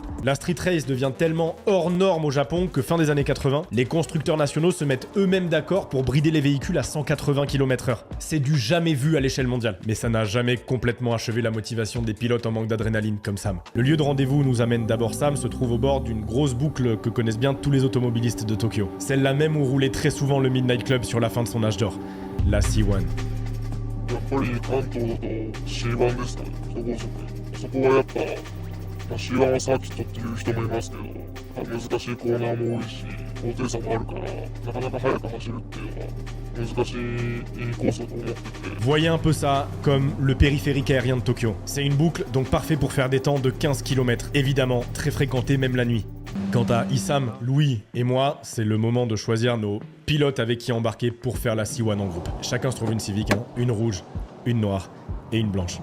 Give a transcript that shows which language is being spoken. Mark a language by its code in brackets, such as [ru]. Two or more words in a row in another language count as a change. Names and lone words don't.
[fr] La [en] street race [fr] devient tellement hors norme au Japon que fin des années 80, les constructeurs nationaux se mettent eux-mêmes d'accord pour brider les véhicules à 180 km/h. C'est du jamais vu à l'échelle mondiale, mais ça n'a jamais complètement achevé la motivation des pilotes en manque d'adrénaline comme Sam. Le lieu de rendez-vous où nous amène d'abord Sam se trouve au bord d'une grosse boucle que connaissent bien tous les automobilistes de Tokyo. Celle-là même où roulait très souvent le Midnight Club sur la fin de son âge d'or, la C1. [ja] やっぱり関東だと C1 ですかね、そこそこはやっぱ、C1 はサーキットっていう人もいますけど、難しいコーナーも多いし、高低差もあるから、なかなか速く走るっていうのは難しいコースだと思ってて。 [fr] Voyez un peu ça comme le périphérique aérien de Tokyo. C'est une boucle donc parfait pour faire des temps de 15 km, évidemment très fréquenté même la nuit. Quant à Issam, Louis et moi, c'est le moment de choisir nos pilotes avec qui embarquer pour faire la C1 en groupe. Chacun se trouve une Civic, hein, une rouge, une noire et une blanche.